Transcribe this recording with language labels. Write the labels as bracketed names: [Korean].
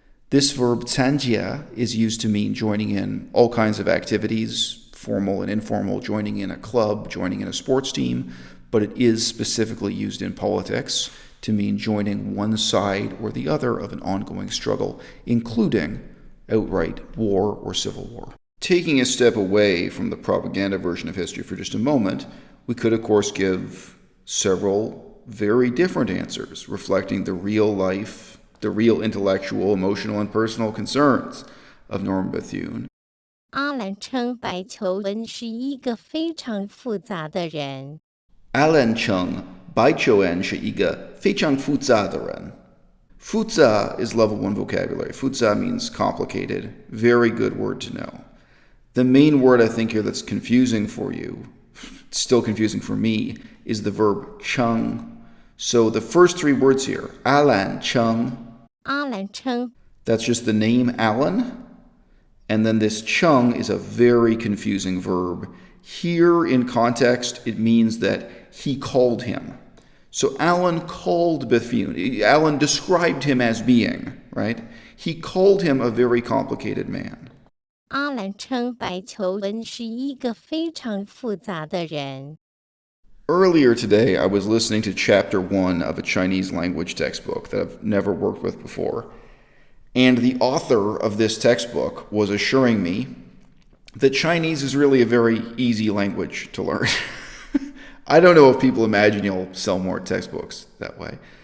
[English] This verb 参加 is used to mean joining in all kinds of activities, formal and informal, joining in a club, joining in a sports team, but it is specifically used in politics to mean joining one side or the other of an ongoing struggle, including outright war or civil war. Taking a step away from the propaganda version of history for just a moment, we could, of course, give several very different answers, reflecting the real life, the real intellectual, emotional, and personal concerns of Norman Bethune. [Chinese] 阿兰称白求恩是一个非常复杂的人。 Alan称白求恩是一个非常复杂的人。 [English] Fuza is level 1 vocabulary. Fuza means complicated. Very good word to know. The main word I think here that's confusing for you, still confusing for me, is the verb chung. So the first three words here, Alan chung. [Chinese] 阿兰称 [English] That's just the name Alan. And then this chung is a very confusing verb. Here in context, it means that he called him. So Alan called Bethune. Alan described him as being, right? He called him a very complicated man. [Chinese] 阿兰称白求恩是一个非常复杂的人。 [English] Earlier today, I was listening to chapter 1 of a Chinese language textbook that I've never worked with before. And the author of this textbook was assuring me that Chinese is really a very easy language to learn. I don't know if people imagine you'll sell more textbooks that way.